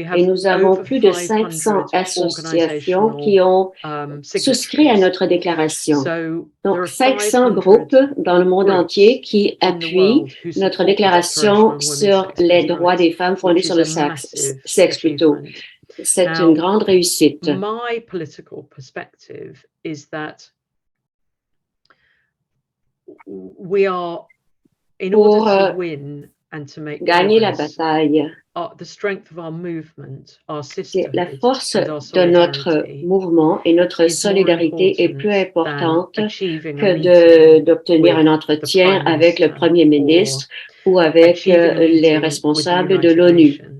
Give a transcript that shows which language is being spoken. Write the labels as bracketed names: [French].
[French] Et nous avons plus de 500 associations qui ont souscrit à notre déclaration. Donc, 500 groupes dans le monde entier qui appuient notre déclaration sur les droits des femmes fondés sur le sexe plutôt. C'est une grande réussite. [English] My political perspective is that we are, in order to win and to make [French] gagner la bataille, [English] the strength of our movement, our [French] la force de notre mouvement et notre solidarité est plus importante que d'obtenir un entretien avec le Premier ministre ou avec les responsables de l'ONU.